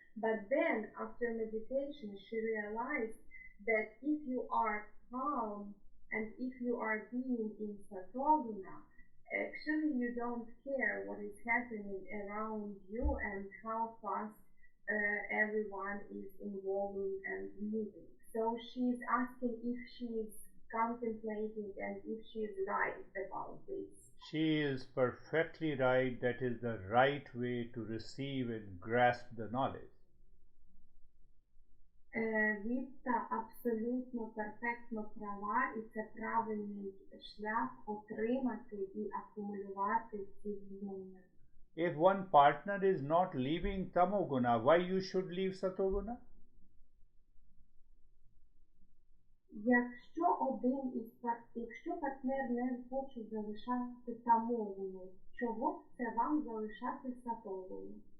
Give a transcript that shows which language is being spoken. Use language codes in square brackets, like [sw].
[en] But then after meditation she realized that if you are calm and if you are being in Satoguna, actually you don't care what is happening around you and how fast everyone is involving and moving. So she's asking if she's contemplating and if she's right about this. She is perfectly right. That is the right way to receive and grasp the knowledge. [uk] Віта абсолютно перфектно права, і це правильний шлях отримати і акумулювати ці знання. [en] If one partner is not leaving tamoguna, why you should leave satoguna? [uk] Якщо партнер не хоче залишати тамогуну, чого б це вам залишати сатогуну?